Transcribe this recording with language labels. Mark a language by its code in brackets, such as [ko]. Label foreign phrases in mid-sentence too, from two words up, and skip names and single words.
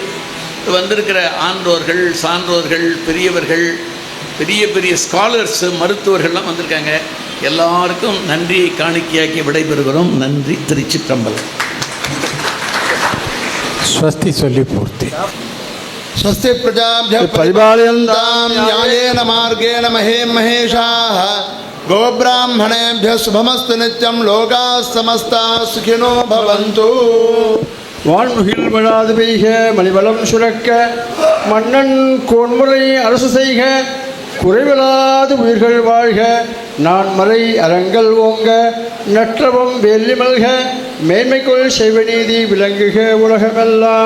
[ta] வந்திருக்கிற ஆன்றோர்கள், சான்றோர்கள், பெரியவர்கள், பெரிய பெரிய ஸ்காலர்ஸ், மருத்துவர்கள்லாம் வந்திருக்காங்க. எல்லாருக்கும் நன்றியை காணிக்கையாக்கி விடைபெறுகிறோம். நன்றி. திருச்சிற்றம்பலம். ஸ்வஸ்தி சொல்லி பூர்த்தி. [sa] स्वस्ति प्रजाभ्यः परिपालयन्तां न्यायेन मार्गेण महेशाः गोब्राह्मणेभ्यः शुभमस्तु नित्यं लोकाः समस्ताः सुखिनो भवन्तु. [ta] வான்முகில் விழாது பெய்க, மணிவளம் சுரக்க, மன்னன் கோன்முறை அரசு செய்க, குறைவிலாது உயிர்கள் வாழ்க, நான் மறை அறங்கள் ஓங்க, நற்றவம் வேலி மல்க, மேன்மைக்குள் செய்வநீதி விளங்குக உலகமெல்லாம்.